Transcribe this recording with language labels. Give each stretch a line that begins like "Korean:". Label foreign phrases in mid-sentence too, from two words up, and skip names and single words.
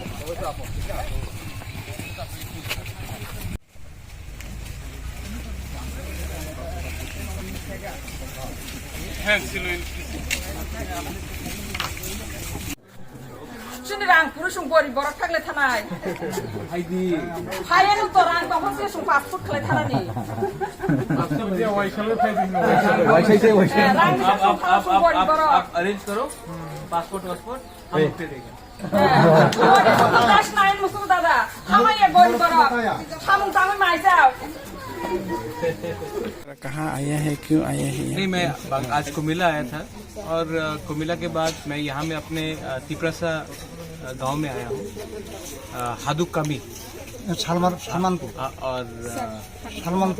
Kok Borok: Sini rang puru sung bori borak thakle thanai. Hai anu to rang tong se sung passport khle thana ni.
Hindi: आप अरेंज करो पासपोर्ट हम पे देंगे
Kok Borok: Class 9 musuh dada. Hamai ye bori borak. Hamung tamai mai jao.
Hindi: कहाँ आया है, क्यों आया है? नहीं, मैं आज कुमिला आया था और कुमिला के बाद मैं यहाँ में अपने तिपरासा गांव में आया हूँ,
Kok Borok: हादुक कामी
Hindi: सलमानपुर और सलमानपुर।